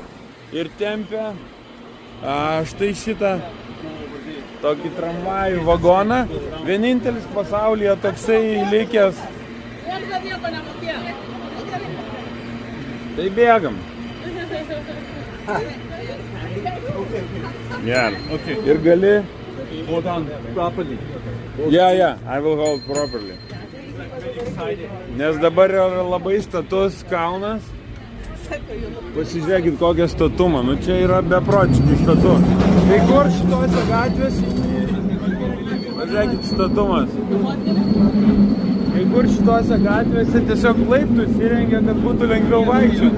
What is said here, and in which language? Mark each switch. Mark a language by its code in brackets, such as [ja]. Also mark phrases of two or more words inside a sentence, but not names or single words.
[lt] Ir tempia štai šitą tokį tramvajų vagoną. Vienintelis pasaulyje toksai likęs. Tai bėgam. [en] Yeah. Okay. [lt] Ir gali. [en] Hold on properly. Yeah, I will hold properly. [lt] Nes dabar yra labai status kalnas. Pasižiūrėkit kokią statumą. Nu čia yra beprotiškai statu. Kai kur šitose gatvėse, pažiūrėkit statumas. Kai kur šitose gatvėse tiesiog laiptus įrengia, kad būtų lengviau vaikščioti.